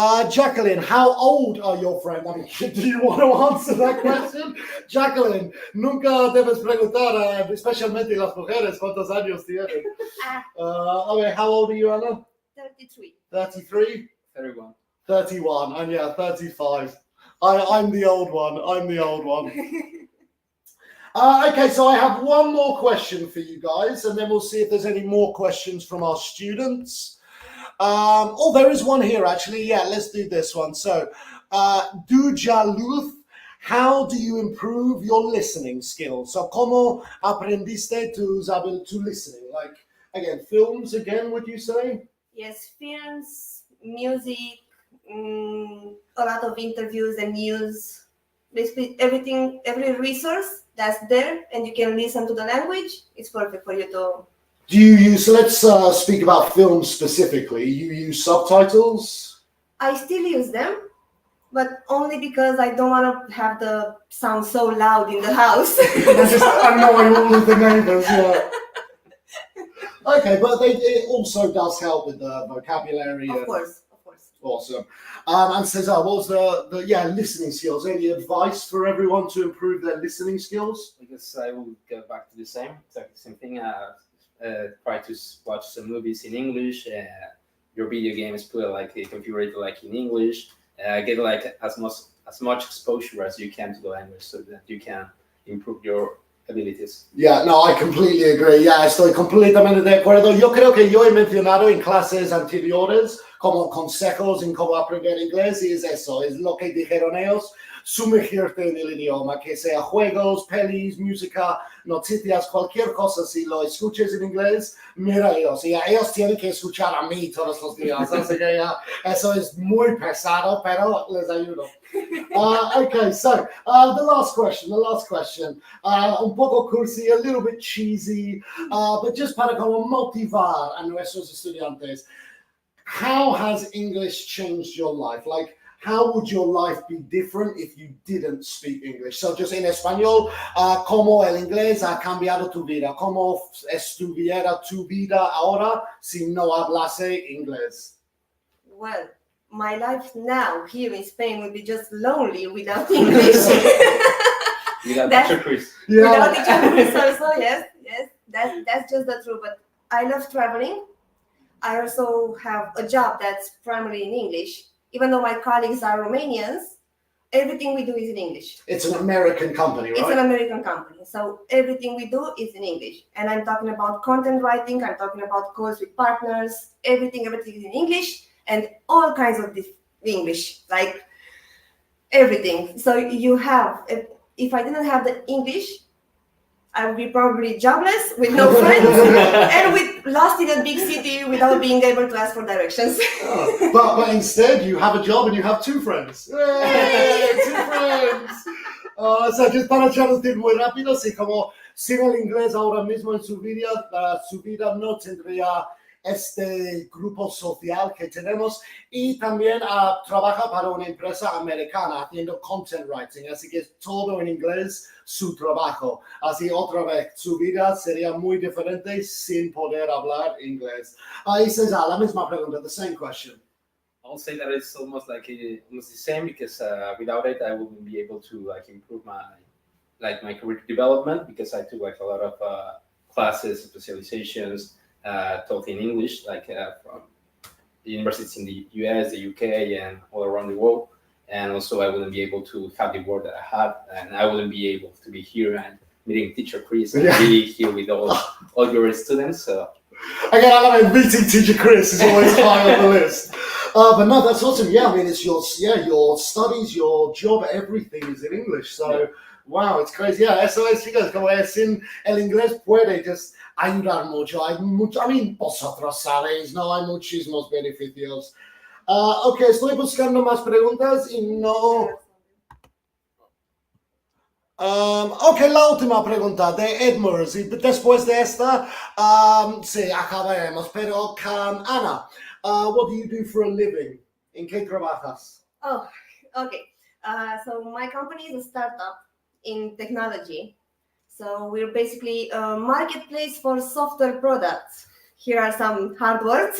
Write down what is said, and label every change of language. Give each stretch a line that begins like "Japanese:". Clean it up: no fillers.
English: Jacqueline, how old are your friends? I mean, do you want to answer that question?
Spanish: Jacqueline, nunca debes preguntar, especialmente las mujeres, cuántos años tienen.
English: Okay, how old are you, Anna? 33. 33? 31. 31, and yeah, 35. I'm the old one. I'm the old one. Okay, so I have one more question for you guys, and then we'll see if there's any more questions from our students. There is one here actually. Yeah, let's do this one. So, Dujaluth, how do you improve your listening skills?
Spanish: So, ¿cómo aprendiste tu listening?
English: Like, again, films again, would you say? Yes, films, music, a lot of interviews and news. Basically, everything, every resource that's there, and you can listen to the language. It's perfect for you to. Do you use, let's speak about films specifically. You use subtitles? I still use them, but only because I don't want to have the sound so loud in the house. Just annoying all of the neighbors, yeah. Okay, but it also does help with the vocabulary. Of course. Awesome. And Cesar, what was the listening skills? Any advice for everyone to improve their listening skills? I guess I will go back to the same, exactly the same thing. Try to watch some movies in English. Your video games put configured like in English. Get like as much exposure as you can to the language, so that you can improve your abilities. Yeah, no, I completely agree.
Spanish: Yeah, estoy completamente de acuerdo. Yo creo que yo he mencionado en clases anteriores como consejos en cómo aprender inglés, y es eso, es lo que dijeron ellos, sumergirte en el idioma, que sea juegos, pelis, música, noticias, cualquier cosa. Si lo escuches en inglés, mira ellos, y ellos tienen que escuchar a mí todos los días, así que ya, eso es muy pesado, pero les ayudo.
English: Okay, so the last question,
Spanish: un poco cursi,
English: a little bit cheesy, but just
Spanish: para como motivar a nuestros estudiantes.
English: How has English changed your life? Like, how would your life be different if you didn't speak English? So just in
Spanish: español, ¿cómo el inglés ha cambiado tu vida? ¿Cómo estuviera tu vida ahora si no hablase inglés?
English: Well, my life now here in Spain would be just lonely without English. Without teacher Chris. Yeah. Without teacher Chris also, yes, that's just the truth. But I love traveling. I also have a job that's primarily in English. Even though my colleagues are Romanians, everything we do is in English. It's an American company, right? It's an American company. So everything we do is in English. And I'm talking about content writing. I'm talking about calls with partners. Everything is in English. And all kinds of this English, like everything. So you have, if I didn't have the English, I would be probably jobless with no friends and lost in a big city without being able to ask for directions. But instead, you have a job and you have two friends. Yay, two friends. So just
Spanish: para traducir muy rápido, sí, como sin el inglés ahora mismo en su vida no tendría este grupo social que tenemos, y también trabaja para una empresa americana haciendo content writing, así que es todo en inglés su trabajo. Así otra vez, su vida sería muy diferente sin poder hablar inglés. Ahí César, la misma pregunta,
English: the same question. I'll say that it's almost almost the same, because without it I wouldn't be able to improve my career development, because I took a lot of classes, specializations, taught in English, from the universities in the US, the UK, and all around the world. And also I wouldn't be able to have the work that I had, and I wouldn't be able to be here and meeting teacher Chris and be here with all your students. So again, I mean, meeting teacher Chris is always high on the list. But no, that's awesome. Yeah, I mean, it's your studies, your job, everything is in English. So, wow, it's crazy.
Spanish: Yeah, eso es, chicos, como es sin el inglés puede just ayudar mucho. I mean, vosotros sabéis, no hay muchísimos beneficios. Ok, estoy buscando más preguntas y no. Ok, la última pregunta de Edmurs, y después de esta, sí, acabaremos. Pero,
English: Ana, what do you do for a living?
Spanish: ¿En qué trabajas?
English: Oh, okay. So my company is a startup in technology. So we're basically a marketplace for software products. here are some hard words.